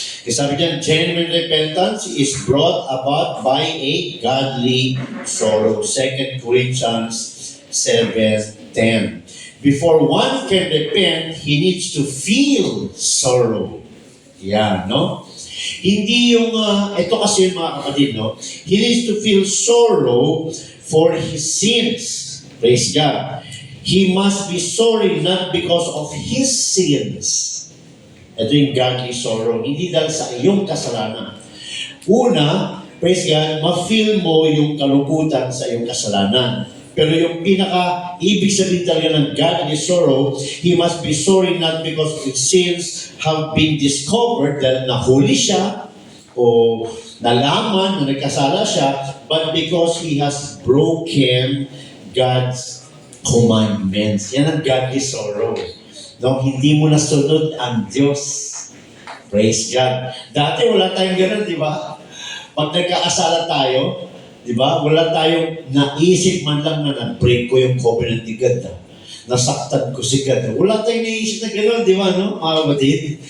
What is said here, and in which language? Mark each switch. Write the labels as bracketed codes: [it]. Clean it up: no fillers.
[tl] Kasi sabi niyan, [en] genuine repentance is brought about by a godly sorrow. 2 Corinthians 7:10. Before one can repent, he needs to feel sorrow. [tl] Yan, no? Hindi yung, ito kasi yung mga kapatid, no? [en] He needs to feel sorrow for his sins. Praise God. He must be sorry not because of his sins. [tl] Ito yung godly sorrow. Hindi dahil sa iyong kasalanan. Una, [en] praise God, [tl] ma-feel mo yung kalungkutan sa iyong kasalanan. [en] Pero yung ibig sabihin talaga ng godly sorrow, he must be sorry not because his sins have been discovered [tl] dahil nahuli siya o nalaman na nagkasala siya, [en] but because he has broken God's commandments. [tl] Yan ang godly sorrow. No, hindi mo nasunod ang Diyos. [en] Praise God. [tl] Dati wala tayong ganun, di ba? Pag nagkakasala tayo, di ba? Wala tayong naisip man lang na nag-break ko yung covenant ni God. Nasaktan ko si God. Wala tayong naisip na gano'n, di ba? No? Mga kapatid.